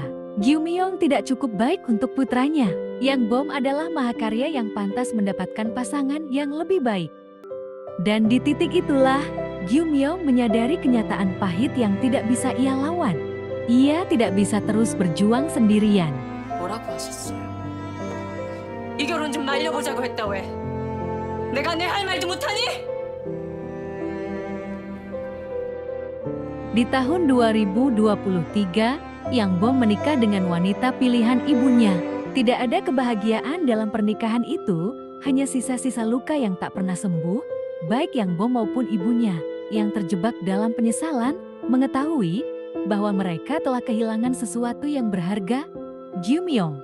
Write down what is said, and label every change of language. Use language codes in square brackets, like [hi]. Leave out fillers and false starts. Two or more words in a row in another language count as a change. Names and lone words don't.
[id] Gyumyong tidak cukup baik untuk putranya. Yang Bom adalah mahakarya yang pantas mendapatkan pasangan yang lebih baik. Dan di titik itulah, Gyumyong menyadari kenyataan pahit yang tidak bisa ia lawan. Ia tidak bisa terus berjuang sendirian. [ko] 뭐라고 하셨어요? 이 결혼 좀 말려보자고 했다 왜? 내가 내 할 말도 못하니? [id] Di tahun 2023, Yang Bom menikah dengan wanita pilihan ibunya. Tidak ada kebahagiaan dalam pernikahan itu, hanya sisa-sisa luka yang tak pernah sembuh, baik Yang Bom maupun ibunya, yang terjebak dalam penyesalan, mengetahui bahwa mereka telah kehilangan sesuatu yang berharga, Gyumyong.